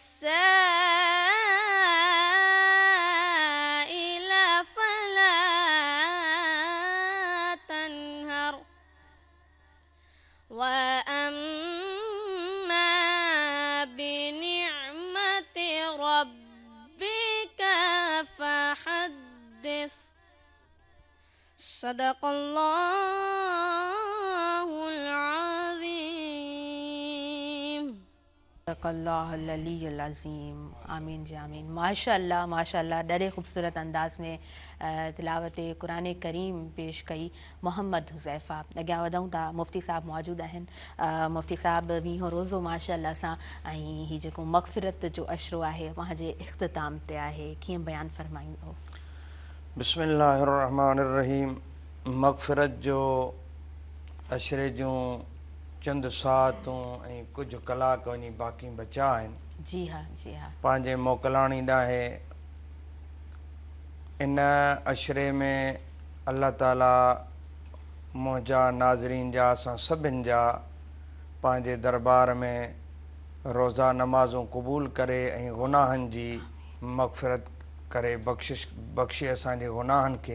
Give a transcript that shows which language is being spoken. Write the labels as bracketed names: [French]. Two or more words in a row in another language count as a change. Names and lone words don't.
[Arabic] السائل فلا تنهر وأما بنعمة ربك فحدث صدق الله العظيम। [Sindhi] अज़ीम। आमीन जी आमीन। माशाअल्लाह माशाअल्लाह, ॾाढे ख़ूबसूरत अंदाज़ में तिलावत क़ुरान करीम पेश कई मोहम्मद हुज़ैफ़ा। अॻियां वधूं था, मुफ्ती साहब मौजूदु आहिनि। मुफ्ती साहब 20 रोज़ो माशाअल्लाह सां ऐं हीउ जेको मग़फ़िरत जो अशरो आहे वहाँ जे इख़्तिताम ते आहे, कीअं बयानु फ़रमाईंदो? [Arabic] بسم الله الرحمن الرحيم. [Sindhi] मग़फ़िरत जो अशरे जूं चंद सातूं ऐं कुझु कलाक वञी बाक़ी बचा आहिनि। जी हाँ जी हाँ। पंहिंजे मोकिलाणी ॾाहे इन अशरे में अल्लाह ताला मुंहिंजा नाज़रीन जा असां सभिनि जा पंहिंजे दरबार में रोज़ा नमाज़ूं क़बूल करे ऐं गुनाहनि जी मग़फ़िरत करे बख़्शे असांजे गुनाहनि खे।